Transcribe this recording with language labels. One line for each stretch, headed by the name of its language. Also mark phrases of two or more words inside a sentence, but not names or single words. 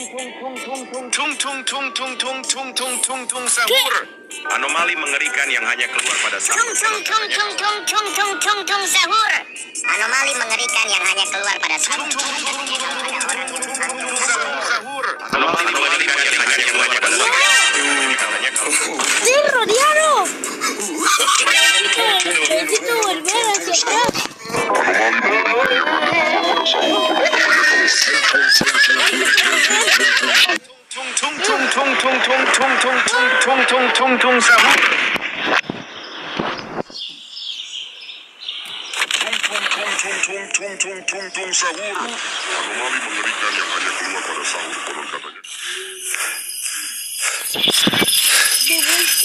Indonesian: Tung sahur. Anomali mengerikan yang hanya keluar pada sahur. Sahur. Anomali mengerikan yang hanya keluar pada sahur. Sahur. Anomali mengerikan yang hanya keluar pada sahur.
Spanish: ¡Sí, Rodiano! Necesito volver hacia atrás.
Indonesian: Tung sahur. Tung sahur. Anomali mengerikan yang hanya keluar pada sahur konon katanya.
Spanish: De vuelta.